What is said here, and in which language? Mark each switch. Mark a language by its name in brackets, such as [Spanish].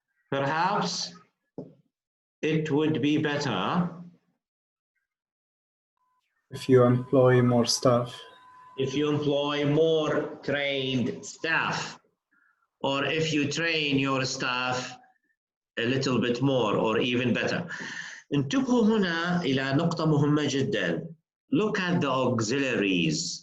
[English] Perhaps it would be better if you employ more staff. If you employ more trained staff, or if you train your staff a little bit more or even better. [Arabic] انتبهوا هنا إلى نقطة مهمة جدا. [English] Look at the auxiliaries.